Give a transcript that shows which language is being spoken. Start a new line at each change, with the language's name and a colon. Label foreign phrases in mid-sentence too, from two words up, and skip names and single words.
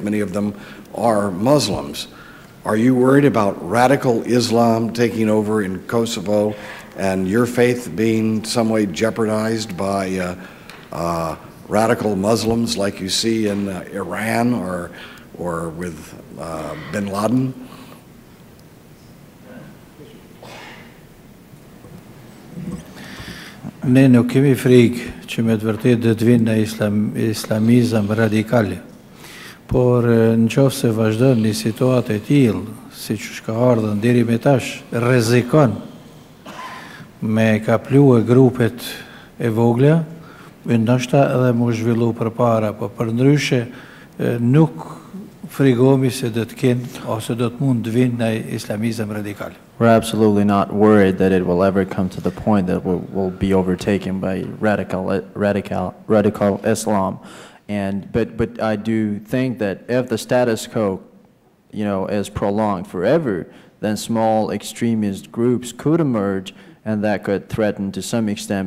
English: Many of them are Muslims. Are you worried about radical Islam taking over in Kosovo and your faith being some way jeopardized by radical Muslims like you see in Iran or with bin Laden?
Albanian: Ne nuk kemi frikë që me të vërtet dhe të vinë në islamizëm radikale. Por në qoftë se vazhdon një situatë e tillë, siç ka ardhur deri me tash, rrezikon me kaplue grupet e vogla, ndoshta edhe mu zhvillu përpara, po përndryshe nuk frigohemi se do të kenë ose do të mund të vinë në islamizëm radikal.
English: We're absolutely not worried that it will ever come to the point that we'll be overtaken by radical Islam. But I do think that if the status quo, is prolonged forever, then small extremist groups could emerge, and that could threaten to some extent.